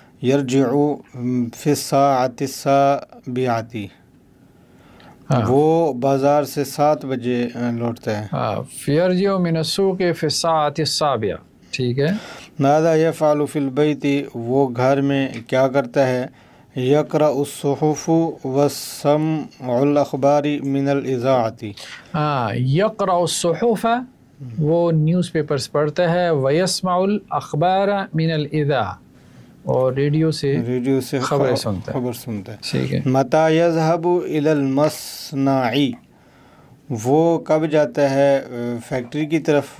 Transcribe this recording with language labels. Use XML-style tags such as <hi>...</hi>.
<ar>یرجع فی الساعۃ السابعۃ،</ar> <ur>وہ بازار سے 7 بجے لوٹتا ہے.</ur> <ar>یرجع من السوق فی الساعۃ السابعہ.</ar> <ur>ٹھیک ہے.</ur> <ar>ماذا یفعل فی البیت،</ar> <ur>وہ گھر میں کیا کرتا ہے.</ur> <ar>یقرأ الصحف وسمع الاخبار من الاذاعۃ، یقرأ الصحف</ar> <ur>وہ نیوز پیپرز پڑھتا ہے،</ur> <ar>ویسمع الاخبار من الاذاعہ</ar> <ur>اور ریڈیو سے خبریں سنتا ہے. ٹھیک ہے.</ur> <ar>متی یذهب الى المصنع،</ar> <ur>وہ کب جاتا ہے فیکٹری کی طرف.</ur>